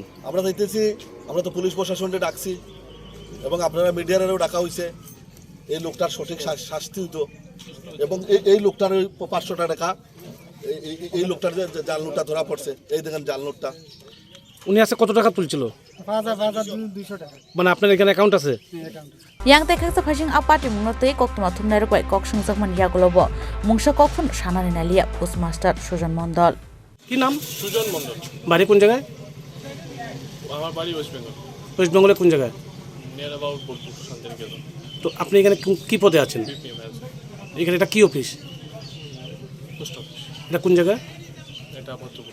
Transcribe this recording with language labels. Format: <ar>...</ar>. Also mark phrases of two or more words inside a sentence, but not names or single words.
<bn>আমরা যাইতেছি আমরা তো পুলিশ প্রশাসনকে ডাকছি এবং আপনারা মিডিয়ারেও ডাকা হয়েছে এই লোকটার সঠিক শাস্তি হতো এবং এই লোকটার 500 টাকা এই লোকটার যে জাল নোটটা ধরা পড়ছে এই দেখেন জাল নোটটা উনি আছে কত টাকা তুলছিল 5200 টাকা মানে আপনার এখানে অ্যাকাউন্ট আছে</bn> <trp>yang tekaksa phajing apati munotei koktoma thumnai rokoi koksungjak yagolobo mungsa kokfun sanani nalia Postmaster Sujan Mondol</trp> <bn>কি নাম সুজন মণ্ডল বাড়ি কোন জায়গায় আমার বাড়ি ওয়েস্ট বেঙ্গল ওয়েস্ট বেঙ্গলে কোন জায়গায়</bn> <en>near about</en> <bn>বোলপুর শান্তিনিকেতন তো আপনি এখানে কি পদে আছেন এখানে এটা কি অফিস</bn> <en>post office</en> <bn>এটা কোন জায়গায় এটা ভদ্রপুর</bn>